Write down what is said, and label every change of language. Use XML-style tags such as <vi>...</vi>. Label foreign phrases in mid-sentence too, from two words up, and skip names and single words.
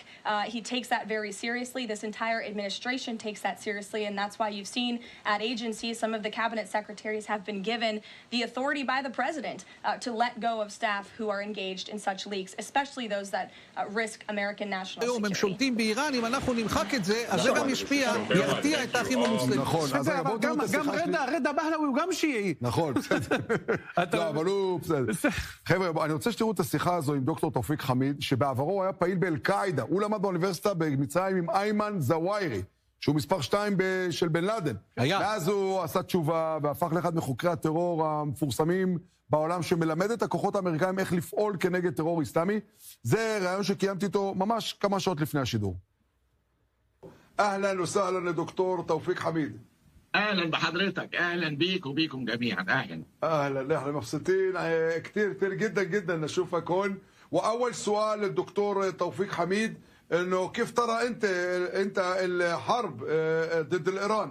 <en>He takes that very seriously. This entire administration takes that seriously, and that's why you've seen at agencies some of the cabinet secretaries have been given the authority by the president to let go of staff who are engaged in such leaks, especially those that risk American national security.</en> <he>הם שולטים באיראן, אם אנחנו נמחק את זה, אז זה גם ישפיע, ירתיע את האחים המוסלמים. נכון, אז גם רדה בהלווי הוא גם שיעי. נכון, בסדר. לא, אבל הוא בסדר. חבר'ה, אני רוצה שתראו את השיחה הזו עם דוקטור תאופיק חמיד, שבעברו היה פעיל באל-קאעידה. הוא למד באוניברסיטה במצרים עם איימן זוואירי, שהוא מספר 2 של בן לאדן. ואז הוא עשה תשובה והפך לאחד מחוקרי הטרור המפורסמים בעולם, שמלמד את הכוחות האמריקאים איך לפעול כנגד טרור אסלאמי. זה רעיון שקיימתי איתו ממש כמה שעות לפני השידור.</he> <ar>أهلا وسهلا دكتور توفيق حميد. أهلا بحضرتك، أهلا بيك وبيكم جميعا. أهلا، احنا مبسوطين كتير جدا جدا نشوفك هون. وأول سؤال للدكتور توفيق حميد، إنه كيف ترى أنت الحرب ضد الإيران؟</ar>